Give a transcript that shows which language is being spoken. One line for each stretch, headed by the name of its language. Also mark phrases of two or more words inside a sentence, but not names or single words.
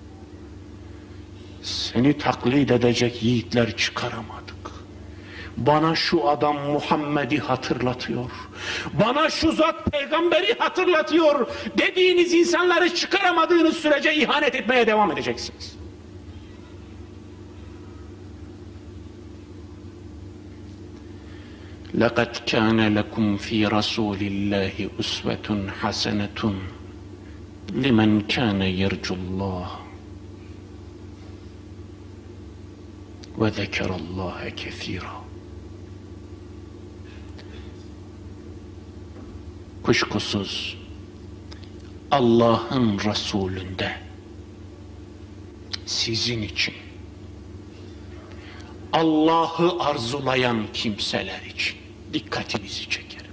Turkish: Seni taklit edecek yiğitler çıkaramadık. Bana şu adam Muhammed'i hatırlatıyor, bana şu zat peygamberi hatırlatıyor dediğiniz insanları çıkaramadığınız sürece ihanet etmeye devam edeceksiniz.
Arabic: لَقَدْ كَانَ لَكُمْ فِي رَسُولِ اللّٰهِ أُسْوَةٌ حَسَنَةٌ لِمَنْ كَانَ يَرْجُ اللّٰهِ وَذَكَرَ اللّٰهَ كَثِيرًا.
Turkish: Kuşkusuz Allah'ın Resulünde sizin için, Allah'ı arzulayan kimseler için dikkatinizi çekerim.